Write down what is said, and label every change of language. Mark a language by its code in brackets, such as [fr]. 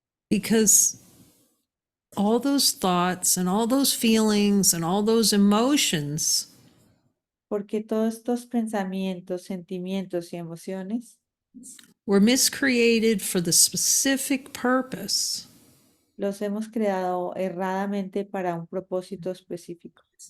[en] Because all those thoughts and all those feelings and all those emotions [es] Porque todos estos pensamientos, sentimientos y emociones [en] were miscreated for the specific purpose [es] los hemos creado erradamente para un propósito específico.